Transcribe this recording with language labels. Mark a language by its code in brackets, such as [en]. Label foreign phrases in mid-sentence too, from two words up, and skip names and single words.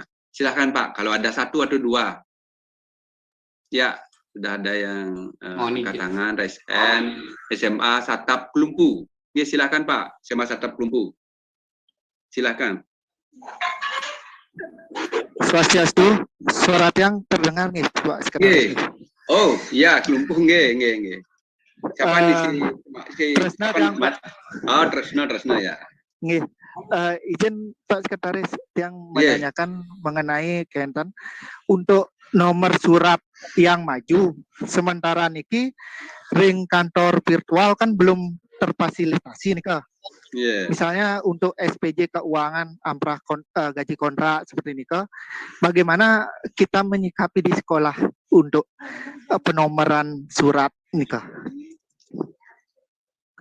[id] Silahkan Pak, kalau ada 1 atau 2. Ya, sudah ada yang angkat tangan, [en] raise hand, [id] SMA Satap Kelumpu. Ya, silakan Pak, SMA Satap Kelumpu. Silakan. Swastiastu, suara yang terdengar nih Pak Sekretaris. Oh, iya, Kelumpu nggih. Siapa di sini? Tresna yang Pak. Oh, Tresna ya. Nggih. Izin Pak Sekretaris yang menanyakan mengenai Kenten untuk nomor surat yang maju sementara [ban] niki ring [id] kantor virtual kan belum terfasilitasi nih Kak. Misalnya untuk SPJ keuangan, amprah gaji kontrak seperti ini Kak. Bagaimana kita menyikapi di sekolah untuk penomoran surat ini Kak?